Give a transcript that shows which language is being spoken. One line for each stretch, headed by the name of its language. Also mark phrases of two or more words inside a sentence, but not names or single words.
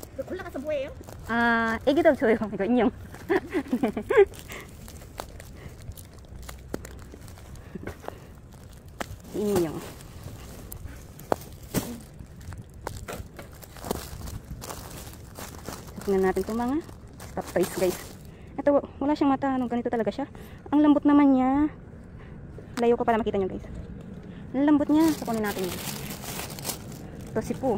Korean: 올라가서 뭐해요? 아, 애기들 줘요. 이거 인형. 인형.
Filipino: Tingnan natin itong mga
English: stop toys,
Filipino: guys. Ito, wala siyang mata. Anong ganito talaga siya. Ang lambot naman niya. Layo ko para makita nyo, guys. Ang lambot niya. So, kunin natin yun. Ito, si Pooh.